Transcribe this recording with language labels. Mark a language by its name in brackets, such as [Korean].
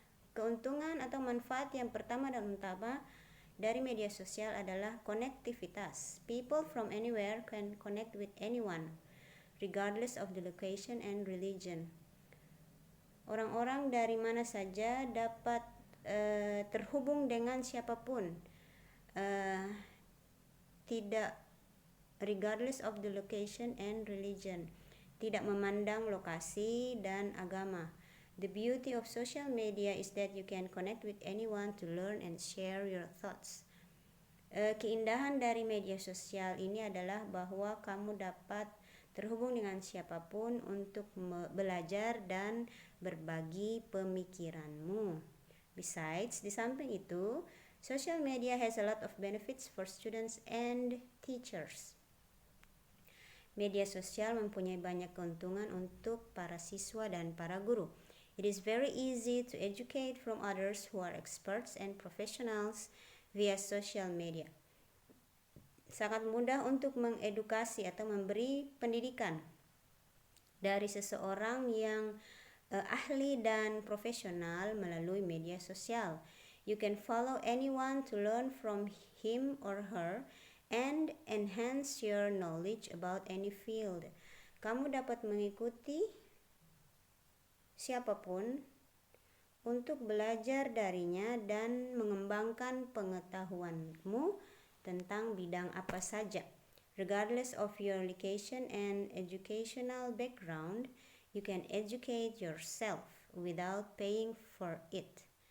[Indonesian] Keuntungan atau manfaat yang pertama dan utama dari media sosial adalah konektivitas. [English] People from anywhere can connect with anyone, regardless of the location and religion. [Indonesian] Orang-orang dari mana saja dapat terhubung dengan siapapun, tidak [English] regardless of the location and religion, [Indonesian] tidak memandang lokasi dan agama. [English] The beauty of social media is that you can connect with anyone to learn and share your thoughts. [Indonesian] Keindahan dari media sosial ini adalah bahwa kamu dapat terhubung dengan siapapun untuk belajar dan berbagi pemikiranmu. [English] Besides, [Indonesian] di samping itu, [English] social media has a lot of benefits for students and teachers. [Indonesian] Media sosial mempunyai banyak keuntungan untuk para siswa dan para guru. [English] It is very easy to educate from others who are experts and professionals via social media. [Indonesian] Sangat mudah untuk mengedukasi atau memberi pendidikan dari seseorang yang ahli dan profesional melalui media sosial. [English] You can follow anyone to learn from him or her and enhance your knowledge about any field. [Indonesian] Kamu dapat mengikuti siapapun untuk belajar darinya dan mengembangkan pengetahuanmu tentang bidang apa saja. [English] Regardless of your location and educational background, you can educate yourself without paying for it.